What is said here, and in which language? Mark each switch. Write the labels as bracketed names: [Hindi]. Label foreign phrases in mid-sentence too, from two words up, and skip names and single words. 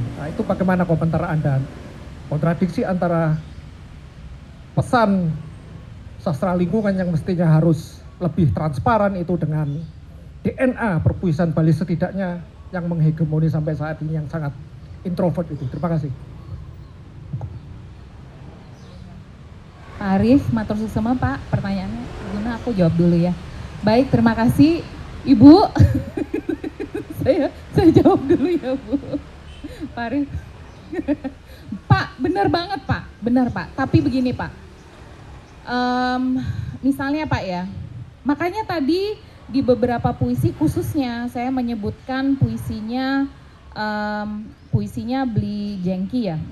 [Indonesian] Nah, itu bagaimana komentar Anda? Kontradiksi antara pesan sastra lingkungan yang mestinya harus lebih transparan itu dengan DNA perpuisan Bali setidaknya yang menghegemoni sampai saat ini yang sangat introvert itu. Terima kasih. Pak Arief, [Balinese] matur suksema Pak, [Indonesian] pertanyaannya gimana, aku jawab dulu ya. Baik, terima kasih Ibu. saya jawab dulu ya Bu. Pak Arief. Pak, benar banget Pak, benar Pak. Tapi begini Pak, misalnya Pak ya, makanya tadi di beberapa puisi khususnya saya menyebutkan puisinya Beli Jengki ya.